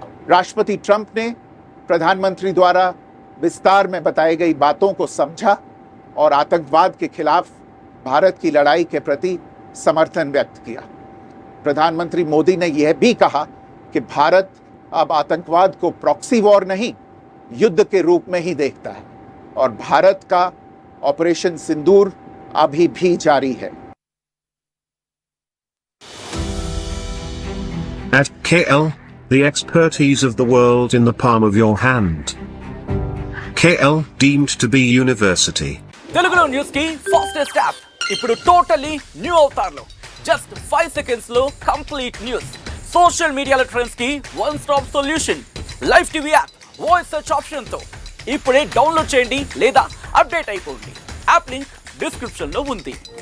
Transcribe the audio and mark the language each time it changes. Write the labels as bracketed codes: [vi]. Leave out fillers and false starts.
[hi] राष्ट्रपति ट्रंप ने प्रधानमंत्री द्वारा विस्तार में बताई गई बातों को समझा और आतंकवाद के खिलाफ भारत की लड़ाई के प्रति समर्थन व्यक्त किया। प्रधानमंत्री मोदी ने यह भी कहा कि भारत अब आतंकवाद को प्रॉक्सी वॉर नहीं, युद्ध के रूप में ही देखता है और भारत का ऑपरेशन सिंदूर अभी भी जारी है। [en] At KL, the expertise of the world in the palm of your hand. KL deemed to be university. [te] తెలుగులో న్యూస్ కి ఫాస్టెస్ట్ యాప్ ఇప్పుడు టోటలీ న్యూ అవతార్లో జస్ట్ 5 సెకండ్స్ లో కంప్లీట్ న్యూస్, సోషల్ మీడియాలో ట్రెండ్స్ కి one stop solution, live TV app, voice search option తో ఇప్పుడే download చేయండి లేదా అప్డేట్ అయిపోండి. యాప్ లింక్ డిస్క్రిప్షన్ లో ఉంది.